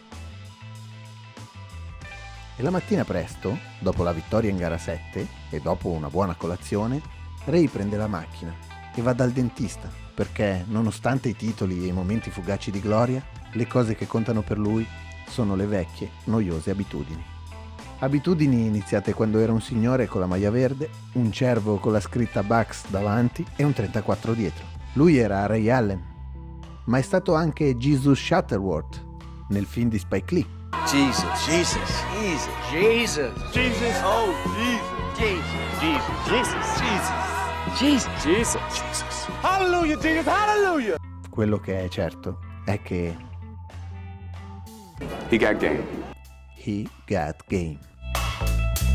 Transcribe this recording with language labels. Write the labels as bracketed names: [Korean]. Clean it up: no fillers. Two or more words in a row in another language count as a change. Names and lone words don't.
[Italian] E la mattina presto, dopo la vittoria in gara 7 e dopo una buona colazione, Ray prende la macchina e va dal dentista perché, nonostante i titoli e i momenti fugaci di gloria, le cose che contano per lui sono le vecchie, noiose abitudini. Abitudini iniziate quando era un signore con la maglia verde, un cervo con la scritta Bucks davanti e un 34 dietro. Lui era Ray Allen, ma è stato anche Jesus Shuttleworth nel film di Spike Lee. Jesus, Jesus, Jesus, Jesus, Jesus. Oh, Jesus. Jesus, Jesus, Jesus, Jesus, Jesus, Jesus. Hallelujah, Jesus. Hallelujah. Quello che è certo è che [English] He got game. he got game.